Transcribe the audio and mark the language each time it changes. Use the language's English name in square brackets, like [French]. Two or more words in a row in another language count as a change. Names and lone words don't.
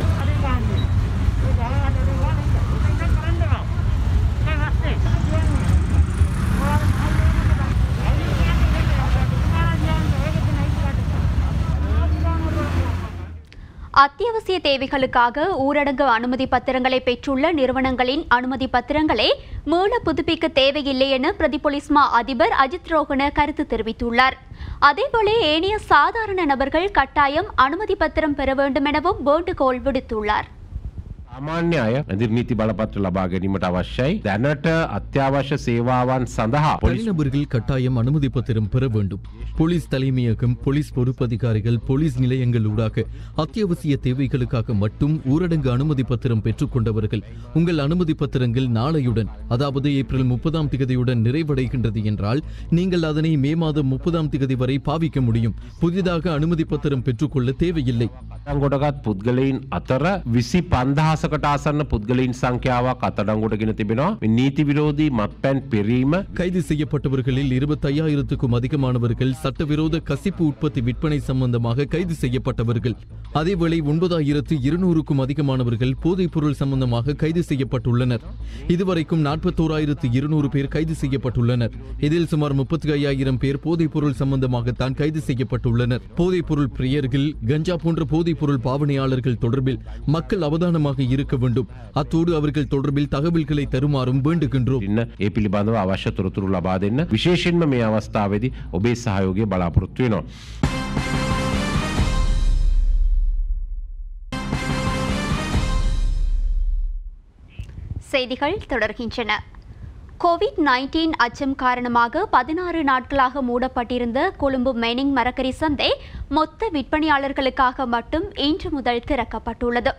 [Tamil] அத்தியாவசிய தேவைகளுக்காக ஊரடங்கு அனுமதி பத்திரங்களை பெற்றுள்ள நிறுவனங்களின் அனுமதி பத்திரங்களை மீள புதுப்பிக்க தேவையில்லை என பிரதி போலீஸ் மா அதிபர் அஜித் ரோஹன கருத்து தெரிவித்துள்ளார். அதேபோல ஏனைய சாதாரண நபர்கள் கட்டாயம் அனுமதி பத்திரம் பெற வேண்டும் எனவும் வேண்டுகோள் விடுத்துள்ளார். [Sinhala] සාමාන්‍ය අය නිර්නීති බලපත්‍ර ලබා ගැනීමට අවශ්‍යයි. දැනට අත්‍යවශ්‍ය සේවාවන් සඳහා [Tamil] தனிநபர்கள் கட்டாயம் அனுமதி பத்திரம் பெற வேண்டும். போலீஸ் தலைமையகம், போலீஸ் பொறுப்பதிகாரிகள், போலீஸ் நிலையங்கள் ஊடாக அத்தியாவசிய தேவைகளுக்காக மட்டும் ஊரடங்கு அனுமதி பத்திரம் பெற்றுக் கொண்டவர்கள் உங்கள் அனுமதி பத்திரங்கள் நாளையுடன், அதாவது ஏப்ரல் 30ஆம் தேதியுடன் நிறைவடைகின்றது என்றால் நீங்கள் அதனை மே மாதம் 30ஆம் தேதி வரை பாவிக்க முடியும். புதிதாக அனுமதி பத்திரம் பெற்றுக்கொள்ள தேவையில்லை. [Sinhala] අත්අඩංගුවටගත් පුද්ගලයින් අතර 25,000කට ආසන්න පුද්ගලයින් සංඛ්‍යාවක් අත්අඩංගුවට ගෙන තිබෙනවා. නීති විරෝධී මත්පැන් පෙරීම [Tamil] கைது செய்யப்பட்டவர்களில் 25,000க்கும் அதிகமானவர்கள் சட்டவிரோத கசிப்பு உற்பத்தி விற்பனை சம்பந்தமாக கைது செய்யப்பட்டவர்கள். அதேவேளை 9,200க்கும் அதிகமானவர்கள் போதைப் பொருள் சம்பந்தமாக கைது செய்யப்பட்டுள்ளனர். இதுவரைக்கும் 41,200 பேர் கைது செய்யப்பட்டுள்ளனர். இதில் சுமார் 35,000 பேர் போதைப் பொருள் சம்பந்தமாகத்தான் கைது செய்யப்பட்டுள்ளனர். போதைப் பொருள் பிரியர்கள், கஞ்சா போன்ற போதைப் பொருள் பாவனையாளர்கள் தொடர்பில் மக்கள் அவதானமாக இருக்க வேண்டும். அத்தோடு அவர்கள் தொடர்பில் தகவல்களை தருமாறும் வேண்டுகின்றோம். [Sinhala] ඒ පිළිබඳව අවශ්‍ය තොරතුරු ලබා දෙන්න විශේෂයෙන්ම මේ අවස්ථාවේදී ඔබේ සහයෝගය බලාපොරොත්තු වෙනවා. [Tamil] செய்திகள் தொடர்கின்றன. கோவிட்-19 அச்சம் காரணமாக 16 நாட்களாக மூடப்பட்டிருந்த கொழும்பு மெனிங் மரக்கறி சந்தை மொத்த விற்பனையாளர்களுக்காக மட்டும் இன்று முதல் திறக்கப்பட்டுள்ளது.